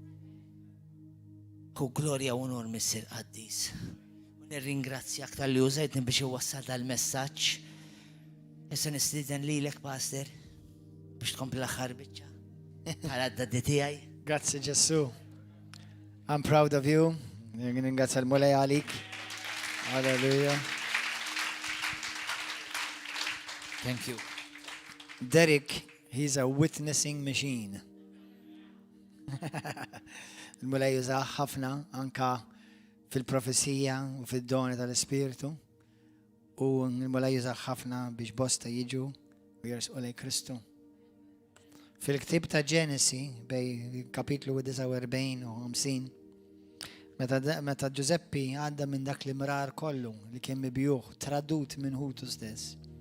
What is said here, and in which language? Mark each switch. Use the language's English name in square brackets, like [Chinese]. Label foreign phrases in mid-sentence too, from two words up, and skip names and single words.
[Maltese] U glorja u onor Missir Qaddis. U nirringrazzjak tal-li użajtni biex iwassal dal-messaġġ. Issa nistieden lilek, Pastor, biex tkompli l-aħħar biċċa. Għal-għadda tiegħi. Grazzi Ġesu. [English] I'm proud of you. [Maltese] Ringrazzja l-mulej għalik. [English] Hallelujah. Thank you. Derek, he's a witnessing machine. [Maltese] Il-mulej jużaħ ħafna anka fil-profesija u fil-doni tal-Ispiritu. U il-mulej jużaħ ħafna biex bosta jiġu u jersqu lej Kristu. Fil-ktib ta' Ġenesi bej kapitlu 49 u 50, meta Giuseppi għadda minn dak li mrar kollu li kien mibjuħ, tradut minn ħutu stess.